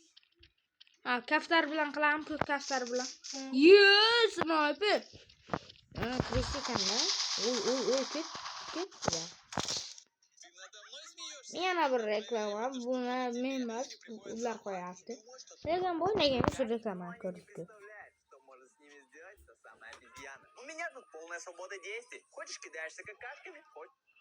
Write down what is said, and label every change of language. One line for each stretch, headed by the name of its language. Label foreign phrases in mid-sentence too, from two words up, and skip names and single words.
Uzbek: Kaftar bilan qilaman, ko'k kaftar bilan. Sniper. Kristi ekan-da. Oy, ketdi. Yana bir reklama. Buni men emas, ular qo'yapti. Lekin bu nega shu reklamani ko'ribdi?
Russian: У меня тут полная свобода действий. Хочешь, кидаешься какашками, хочешь.